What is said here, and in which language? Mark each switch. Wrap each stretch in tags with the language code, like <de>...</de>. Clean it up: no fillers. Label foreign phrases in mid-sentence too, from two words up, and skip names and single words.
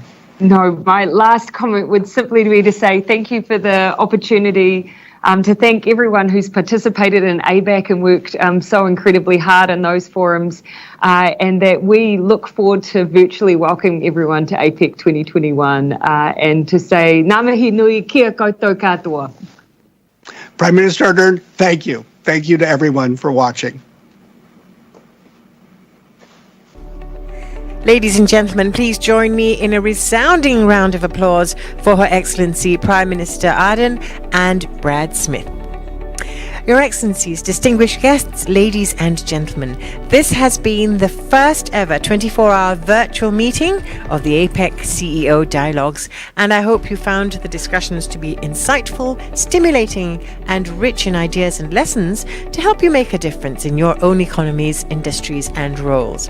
<en>No, my last comment would simply be to say thank you for the opportunity to thank everyone who's participated in ABAC and worked so incredibly hard in those forums, and that we look forward to virtually welcoming everyone to APEC 2021 and to say,</en> <mi>Ngā mihi nui kia koutou katoa.</mi> <en>Prime Minister Ardern, thank you. Thank you to everyone for watching. Ladies and gentlemen, please join me in a resounding round of applause for Her Excellency Prime Minister Ardern and Brad Smith. Your Excellencies, distinguished guests, ladies and gentlemen, this has been the first ever 24-hour virtual meeting of the APEC CEO Dialogues, and I hope you found the discussions to be insightful, stimulating, and rich in ideas and lessons to help you make a difference in your own economies, industries, and roles.</en>